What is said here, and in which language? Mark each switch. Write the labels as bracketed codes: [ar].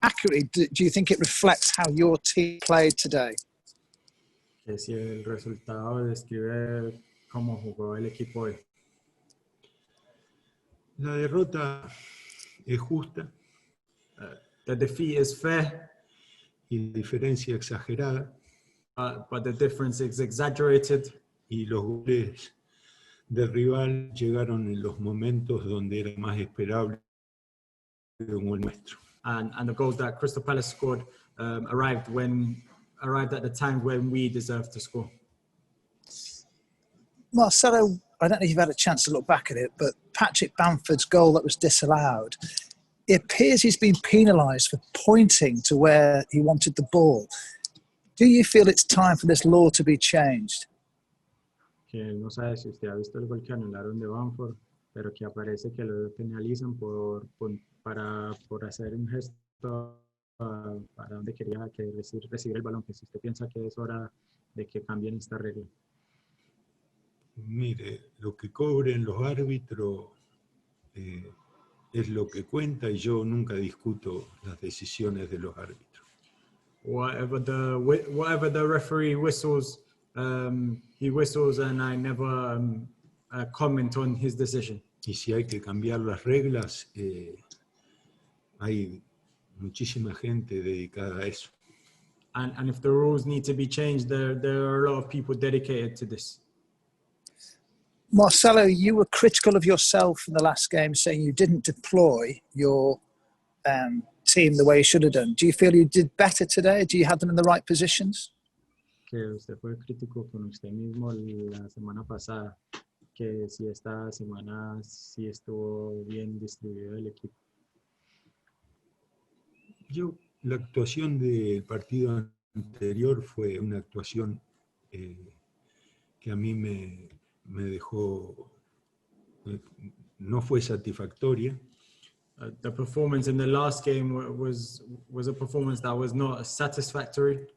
[en] accurately do you think it reflects how your team played today? [es] Que si el resultado describe cómo jugó el equipo hoy. La derrota es justa. [en] The defeat is fair, [es] Y la diferencia exagerada. [en] but the difference is exaggerated. [es] Y los goles del rival llegaron en los momentos donde era más esperable como el nuestro. [en] And the goal that Crystal Palace scored arrived at the time when we deserved to score. Marcelo, I don't know if you've had a chance to look back at it, but Patrick Bamford's goal that was disallowed, it appears he's been penalised for pointing to where he wanted the ball. Do you feel it's time for this law to be changed? [es] Que no sabe si usted ha visto el gol que anularon de Bamford, pero que aparece que lo penalizan por hacer un gesto para donde quería que recibir el balón, que si usted piensa que es hora de que cambien esta regla. Mire, lo que cobren los árbitros es lo que cuenta y yo nunca discuto las decisiones de los árbitros. [en] Whatever the referee whistles, he whistles, and I never comment on his decision. [es] Y si hay que cambiar las reglas, hay muchísima gente dedicada a eso. [en] And if the rules need to be changed, there are a lot of people dedicated to this. Marcelo, you were critical of yourself in the last game, saying you didn't deploy your team the way you should have done. Do you feel you did better today? Do you have them in the right positions? [es] Que usted fue crítico con usted mismo la semana pasada, que si esta semana sí estuvo bien distribuido el equipo. La actuación del partido anterior fue una actuación que a mí me dejó, no fue satisfactoria. [en] The performance in the last game was a performance that was not satisfactory.